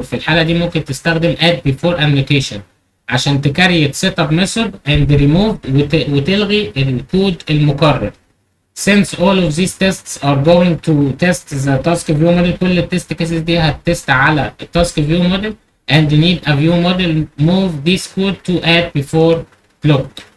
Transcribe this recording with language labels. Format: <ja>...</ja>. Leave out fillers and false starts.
<ar>في الحالة دي ممكن تستخدم add before annotation عشان تكريت setup method and remove وتلغي الكود المكرر.</ar> <en>since all of these tests are going to test the task view model.</en> <ar>كل التست كيسز دي هتست على التاسك view model</ar> <en>and need a view model. move this code to add before clock.</en>